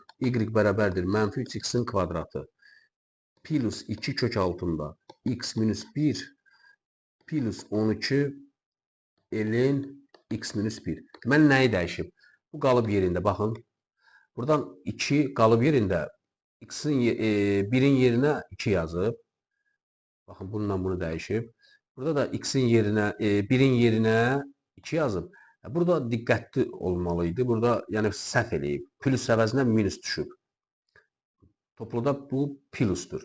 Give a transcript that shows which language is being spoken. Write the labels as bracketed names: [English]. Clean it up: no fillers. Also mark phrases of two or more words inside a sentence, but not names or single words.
[Azerbaijani] Y bərabərdir mənfi 3x-in kvadratı plus 2 kök altında x minus 1 plus 12 elin x minus 1. Deməli, nəyi dəyişib? Bu qalıb yerində. Baxın, buradan 2 qalıb yerində. X-in 1-in yerinə 2 yazıb. Baxın, bununla bunu dəyişib. Burada da x-in yerinə, 1-in yerinə 2 yazıb. Burada diqqətli olmalıydı. Burada yəni səhv eləyib. Plus əvəzinə minus düşüb. Topluda bu plusdur.